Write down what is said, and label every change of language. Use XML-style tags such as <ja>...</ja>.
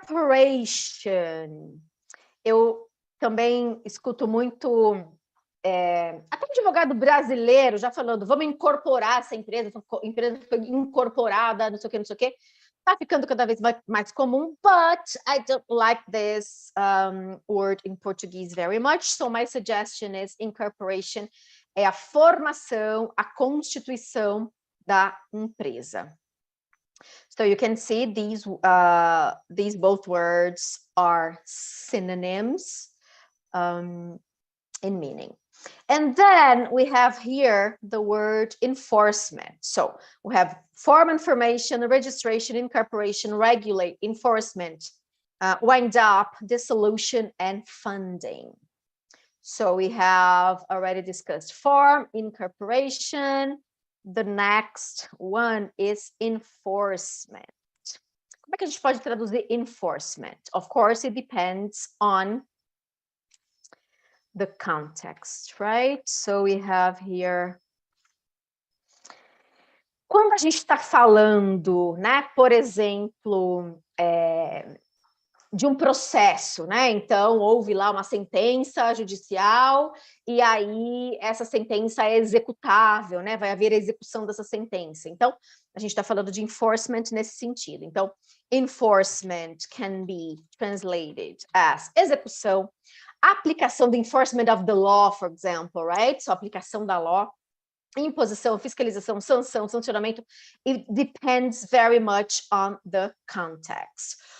<pt>Incorporation. Eu também escuto muito, até um advogado brasileiro já falando, vamos incorporar essa empresa, a empresa foi incorporada, não sei o que, está ficando cada vez mais comum,</pt> <en>but I don't like this word in Portuguese very much, so my suggestion is</en> <pt>incorporation é a formação, a constituição da empresa.</pt> <en>So you can see these both words are synonyms in meaning. And then we have here the word enforcement. So we have form, information, registration, incorporation, regulate, enforcement, wind up, dissolution, and funding. So we have already discussed form, incorporation. The next one is enforcement.</en> <pt>Como é que a gente pode traduzir enforcement?</pt> <en>Of course, it depends on the context, right? So we have here,</en> <pt>quando a gente está falando, né, por exemplo, de um processo, né? Então, houve lá uma sentença judicial e aí essa sentença é executável, né? Vai haver a execução dessa sentença. Então, a gente está falando de enforcement nesse sentido.</pt> <en>Então, enforcement can be translated as execução, aplicação do enforcement of the law, for example, right?</en> <pt>So, aplicação da law, imposição, fiscalização, sanção, sancionamento.</pt> <en>It depends very much on the context.</en>